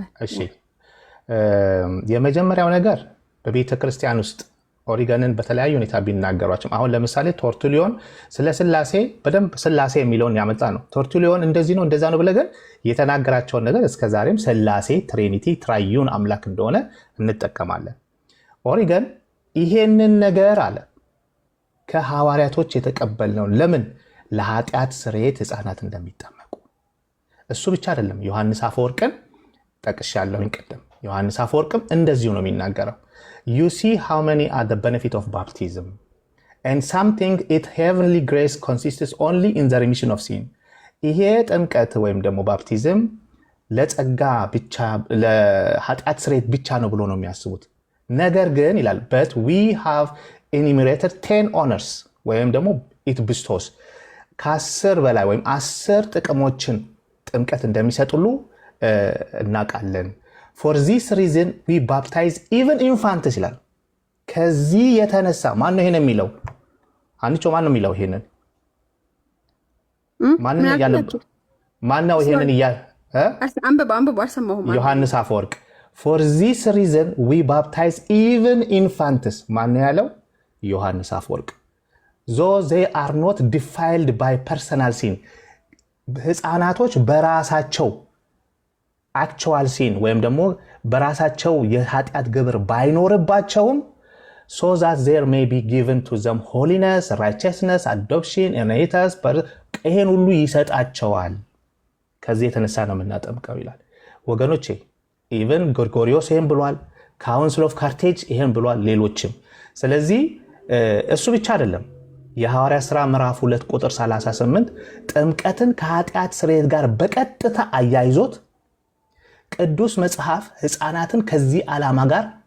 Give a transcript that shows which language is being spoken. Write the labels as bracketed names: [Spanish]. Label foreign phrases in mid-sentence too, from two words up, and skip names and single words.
[Amharic] እሺ የመጀመሪያው ነገር በቤተ ክርስቲያን ውስጥ ኦሪገንን በተለያዩ ሁኔታ ቢናገሯቸው፣ አሁን ለምሳሌ ቶርቱሊዮን ስለ ስላሴ በደንብ ስላሴ የሚለውን ያመጣ ነው። ቶርቱሊዮን እንደዚህ ነው እንደዛ ነው ብለህ ግን የተናገራቸውን ነገር እስከዛሬም ስላሴ ትሪኒቲ ትራዩን አምላክ እንደሆነ እንጠቀማለን። ኦሪገን ይሄንን ነገር አለ ከሐዋርያቶች የተቀበልነው ለምን? ለኃጢአት ስርየት ህፃናት እንደሚጠመቁ። እሱ ብቻ አይደለም። ዮሐንስ አፈወርቅን ጠቅሻለሁኝ ቅድም። ዮሐንስ አፈወርቅም እንደዚሁ ነው የሚናገረው። [English] You see how many are the benefit of baptism and something it heavenly grace consists only in the remission of sin. [Amharic] ይሄ ጥምቀት ወይም ደግሞ ባፕቲዝም ለጸጋ ብቻ ለኃጢአት ስርየት ብቻ ነው ብሎ ነው የሚያስቡት። ነገር ግን ይላል [English] but we have enumerated 10 honors [Amharic] ወይም ደግሞ [English] it bestows [Amharic] ከ10 በላይ ወይም 10 ጥቅሞችን ጥምቀት እንደሚሰጡሉ እናውቃለን። [English] For this reason we baptize even infants [Amharic] ይላል። ከዚህ የተነሳ ማን ነው ይሄን የሚለው? አንቺ ማን ነው የሚለው ይሄንን? ማን ነው ይሄንን አንብብ አልሰማሁም። [English] ዮሐንስ አፈወርቅ For this reason we baptize even infants [Amharic] ማን ነው ያለው? [English] ዮሐንስ አፈወርቅ Though they are not defiled by personal sin [Amharic] ህፃናቶች በራሳቸው [English] actual sin [Amharic] ወይም ደግሞ በራሳቸው የኃጢአት ግብር ባይኖርባቸውም [English] so that there may be given to them holiness, righteousness, adoption, inheritance [Amharic] ይሄን ሁሉ ይሰጣቸዋል። ከዚህ የተነሳ ነው የምናጠምቀው ይላል። ወገኖቼ ኢቨን ጎርጎሪዮስ ይሄን ብሏል፣ ካውንስል ኦፍ ካርቴጅ ይሄን ብሏል፣ ሌሎችም። ስለዚህ እሱ ብቻ አይደለም። የሐዋርያ ሥራ ምዕራፍ 2 ቁጥር 38 ጥምቀትን ከኃጢአት ስርየት ጋር በቀጥታ አያይዞት ቅዱስ መጽሐፍ ሕፃናትን ከዚህ ዓላማ ጋር